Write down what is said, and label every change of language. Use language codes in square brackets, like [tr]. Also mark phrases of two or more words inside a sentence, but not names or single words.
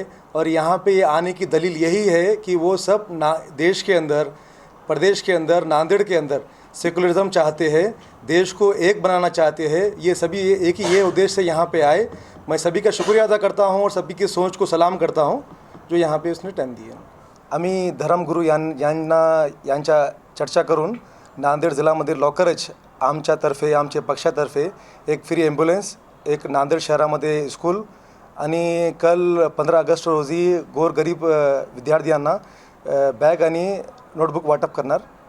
[ur] اور یہاں پہ آنے کی دلیل یہی ہے کہ وہ سب دیش کے اندر، پردیش کے اندر، ناندیڑ کے اندر سیکولرزم چاہتے ہیں، دیش کو ایک بنانا چاہتے ہیں۔ یہ سبھی ایک ہی یہ ادیش سے یہاں پہ آئے۔ میں سبھی کا شکریہ ادا کرتا ہوں اور سبھی کی سوچ کو سلام کرتا ہوں جو یہاں پہ اس نے ٹائم دیا۔ [mr] आम्ही धर्मगुरू यांच्या चर्चा करून नांदेड जिल्ह्यामध्ये लवकरच आमच्यातर्फे, आमच्या पक्षातर्फे एक [en] free ambulance, [mr] एक नांदेड शहरामध्ये स्कूल आणि कल 15 ऑगस्ट रोजी गोरगरीब विद्यार्थ्यांना बॅग आणि नोटबुक वाटप करणार।